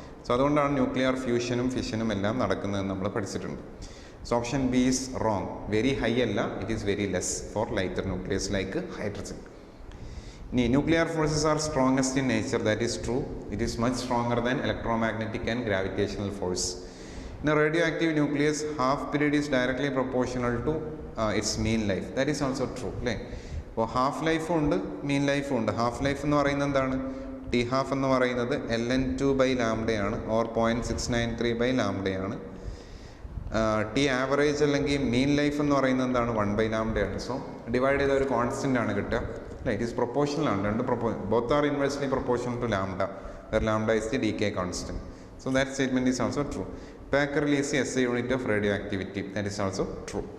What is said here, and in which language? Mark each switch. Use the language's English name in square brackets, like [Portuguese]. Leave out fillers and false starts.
[Malayalam] So അതുകൊണ്ടാണ് nuclear ഫ്യൂഷനും ഫിഷനും എല്ലാം നടക്കുന്നതെന്ന് നമ്മൾ പഠിച്ചിട്ടുണ്ട്. [English] So option B is wrong. Very high അല്ല, it is very less for lighter nucleus like hydrogen. ഇനി nuclear forces are strongest in nature. That is true. It is much stronger than electromagnetic and gravitational force. In a radioactive nucleus, half period is directly proportional to its mean life. That is also true. [Malayalam] അല്ലേ, അപ്പോൾ half ലൈഫും ഉണ്ട്, മീൻ ലൈഫും ഉണ്ട്. Half life എന്ന് പറയുന്നത് എന്താണ്, T½ എന്ന് പറയുന്നത് ln2/λ ആണ്, ഓർ 0.693/λ ആണ്. T ആവറേജ് അല്ലെങ്കിൽ മീൻ ലൈഫ് എന്ന് പറയുന്നത് എന്താണ്, 1/λ ആണ്. സോ ഡിവൈഡ് ചെയ്ത ഒരു കോൺസ്റ്റൻ്റ് ആണ് കിട്ടുക. അല്ലേ, [English] it is proportional [Malayalam] ആണ്. [English] Both are inversely proportional to λ, where λ is the decay constant. So that statement is also true. Becquerel is the SI unit of radioactivity. That is also true.